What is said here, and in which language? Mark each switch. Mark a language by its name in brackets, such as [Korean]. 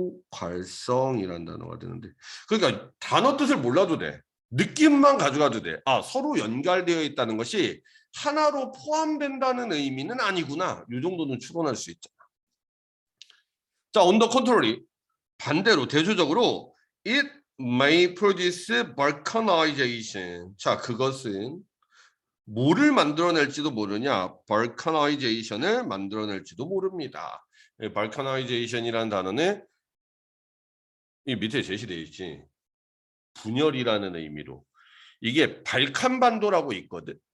[Korean] 포괄성이라는 단어가 되는데, 그러니까 단어 뜻을 몰라도 돼. 느낌만 가져가도 돼. 아, 서로 연결되어 있다는 것이 하나로 포함된다는 의미는 아니구나. 이 정도는 추론할 수 있잖아. [English] 자, on the contrary, [Korean] 반대로 대조적으로 [English] it may produce balkanization. [Korean] 자, 그것은 뭐를 만들어낼지도 모르냐? balkanization을 만들어낼지도 모릅니다. balkanization이라는 단어는 이 밑에 제시되어 있지. 분열이라는 의미로. 이게 발칸반도라고 있거든.